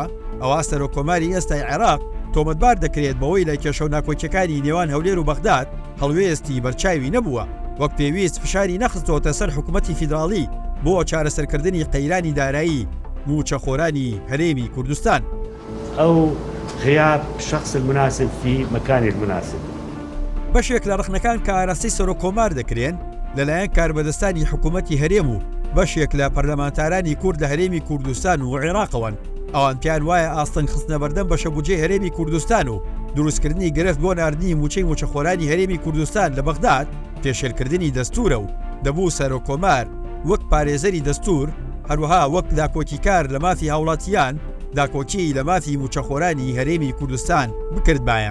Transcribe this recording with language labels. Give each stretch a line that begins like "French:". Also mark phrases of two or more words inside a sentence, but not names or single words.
Central Kurdish: ئەوە سەرۆکۆماری ئێستای عێراق تۆمەتبار دەکرێت بەوەی لە کێشە و ناکۆکیەکانی نێوان هەولێر و بەغداد هەڵوێستی بەرچاوی نەبووە، وەک پێویست فشاری نەخستەوەتە سەر حکوومەتی فیدراڵی بۆ چارەسەرکردنی قەیرانی دارایی موچەخۆرانی هەرێمی کوردستان.
Arabic: أو غياب الشخص المناسب في مكان المناسب.
Central Kurdish: بەشێک لە ڕخنەکان کە ئاراستەی سەرۆکۆمار دەکرێن لەلایەن کاربەدەستانی حکوومەتی هەرێم و بەشێک لە پەرلەمانتارانی کورد لە هەرێمی کوردستان و عێراقەوەن. ئەوان پیان وایە ئاستەن خستنە بەردەم بەشە بودجەی هەرێمی کوردستان و دروستکردنی گرفت بۆ ناردنی موچەی موچەخۆرانی هەرێمی کوردستان لە بەغداد پێشێلکردنی دەستورە و دەبوو سەرۆکۆمار وەک پارێزەری دەستور هەروەها وەک داکۆکیکار لە مافی هاوڵاتیان داکۆکی لە مافی موچەخۆرانی هەرێمی کوردستان بکردبایە.